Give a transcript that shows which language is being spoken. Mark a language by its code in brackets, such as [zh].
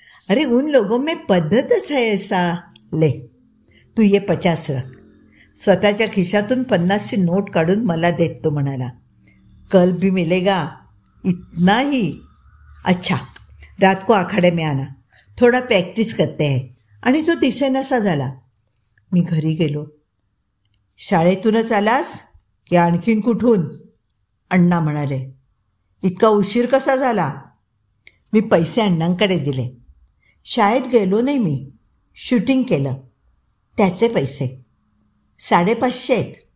[hi] अरे उन लोगों में पद्धतच है ऐसा. ले, तू ये 50 रख. [mr] स्वतःच्या खिशातून 50ची नोट काढून मला देत तो म्हणाला, [hi] कल भी मिलेगा. इतना ही? अच्छा, रात को आखाडे में आना, थोडा प्रॅक्टिस करते है. [mr] आणि तो दिसेनासा झाला. मी घरी गेलो. शाळेतूनच आलास की आणखीन कुठून? अण्णा म्हणाले. इतका उशीर कसा झाला? मी पैसे अण्णांकडे दिले. शाळेत गेलो नाही मी, शूटिंग केलं, त्याचे पैसे 550 आहेत.